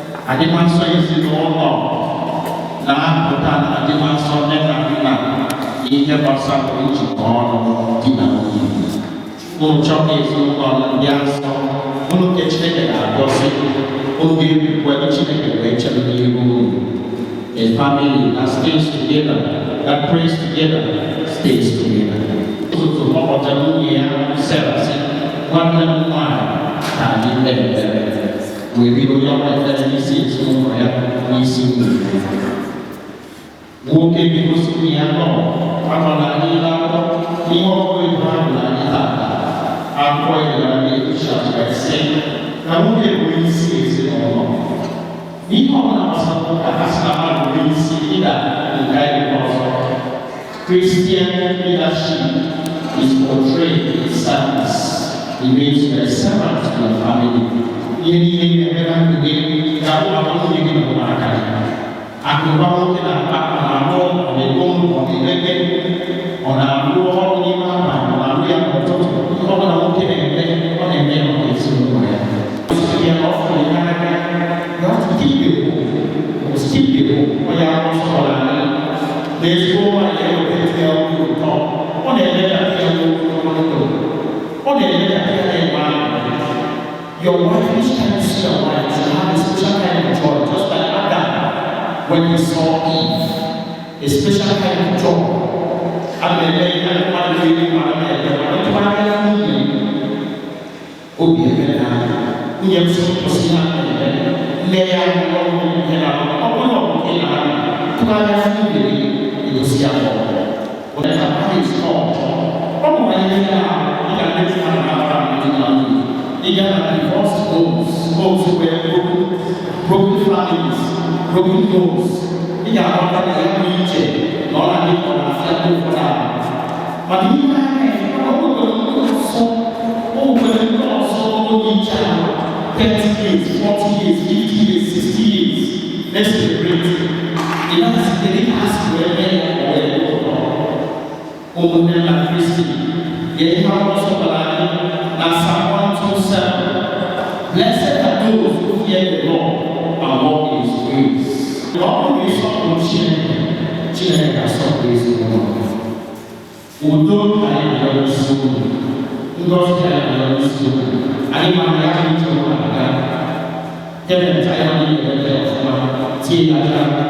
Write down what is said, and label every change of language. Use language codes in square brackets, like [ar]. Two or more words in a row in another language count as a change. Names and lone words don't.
[ig] Adịmasọ ezinụlọ na-apụta na adịmasọ nne na nna na ihe gbasara njikọ ọnụ di na nwunye. Unu chọọ ka ezinụlọ ndị asọ, unu nke Chineke ga-agọzi, unu ga-ebikwa ebe Chineke wee chere n'ihu unu. [en] A family that stays together, that prays together, stays together. [ig] Ụtụtụ ọ kpọtara nwunye ya, Sarah, sị, "Nwanne m nwaanyị, ka anyị mee ekpere." Wee bido ya ọrụ ekpere n'isi ezinụlọ ya, n'isi nwunye ya. Nwoke bido sị nwunye ya, "Nọ, anọ na anyị na-akọ ihe ọkụ ebe ahụ na anyị taata." Akwụkwọ ya gara na Ephesians wee sị, na nwoke bụ isi ezinụlọ. N'ihe ọ bụla gbasara ụka, a sị na mmadụ bụ isi, ị ga-nke anyị ọzọ. [en] Christian leadership is portrayed in service. It means you are a servant to your family. [ig] Ihe niile na-eme na ndụ gị, ga-abụ maka nwunye gị na ụmụaka gị. Akụnụba nwoke na-akpa, ọ na-alụ, ọ na-ego, ọ na-emebe, ọ na-alụ ọrụ n'ime abalị, ọ na-alụ ya n'ụtụtụ. Ihe ọ bụla nwoke na-eme, ọ na-eme ya maka ezinụlọ ya. Ya na ọ fụrụ ya n'anya, [en] you have to keep the hope. You must keep the hope. [ig] Onye ahụ sọrọ anyị, n'ezigbo nwaanyị ya wepụta ya ọrụ ụtọ. Ọ na-eme ka di ya nwee ogologo ndụ. Ọ na-eme ka di ya na-enwe aṅụrị. [en] Your wife, each time you see your wife, you have a special kind of joy, just like Adam when he saw Eve. A special kind of joy. [ig] A na-eme ya, mmadụ na-eme mmadụ na-eme, mana tụgharịa nwunye, obi eme na nwunye m sị, "Kwụsị ihe a na-eme." Nne ya nwụrụ ọnwụ ihe na-arụ. Ọ bụrụ na ọ bụ nke na-arụ, tụgharịa nwunye gị, egosi ya ma ọ bụ. Ọ bụ na ihe na-arụ, ị ga-adị mmadụ na-arụ ahụ ndị na-arụ. Ị ga na [en] divorce homes, homes where broken, broken families, broken homes. [ig] Ị ga-aghọta na ya bụ iche na ọ na-adị ka ọ na-afịa ndị ụfọdụ ahụ. Mana ihe a na-eme, ọ bụrụ na ndị ọzọ, o nwere ndị ọzọ onye iche ahụ, [en] thirty years, forty years, fifty years, sixty years. Let's celebrate. [ig] Ị naghị site n'ịkasị wee mee ya, wee mee ya. Ụmụnne na Kristi, ya ihe akwụkwọ nsọ gwara anyị na Psalm one two seven. [en] Blessed are those who fear the Lord and walk in his ways. [ig] Ọ bụrụ na ị sọpụrụ Chineke, Chineke ga-asọpụrụ ezinụlọ gị. Udo ka anyị bịara n'isi unu. Ngọzi ka anyị bịara n'isi unu. Anyị ma na ya bụ ije ụwa aga. Kenneth, anyị ma na ị ga-eme ya ọfụma. Tie ya aka.